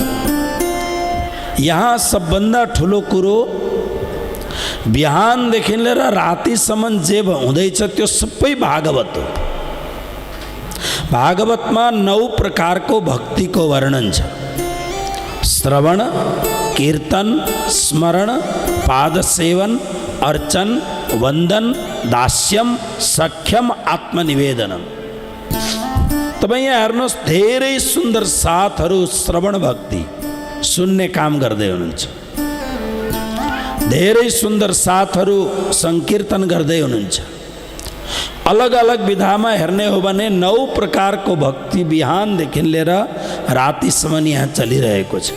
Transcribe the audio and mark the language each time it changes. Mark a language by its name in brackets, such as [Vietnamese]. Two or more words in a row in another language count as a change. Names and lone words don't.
[Nepali] यहाँ सबभन्दा ठुलो कुरो बिहानदेखि लिएर रातिसम्म जे हुँदैछ त्यो सबै भागवत हो। भागवतमा 9 प्रकारको भक्तिको वर्णन छ। श्रवण, कीर्तन, स्मरण, पादसेवन, अर्चन, वंदन, दास्यम, सख्यम, आत्मनिवेदनम। तपाईँ यहाँ हेर्नुहोस् धेरै सुन्दर साथहरू श्रवण भक्ति सुन्ने काम गर्दै हुनुहुन्छ, धेरै सुन्दर साथहरू संकीर्तन गर्दै हुनुहुन्छ। अलग अलग विधामा हेर्ने हो भने 9 प्रकारको भक्ति बिहानदेखि लिएर रातिसम्म यहाँ चलिरहेको छ।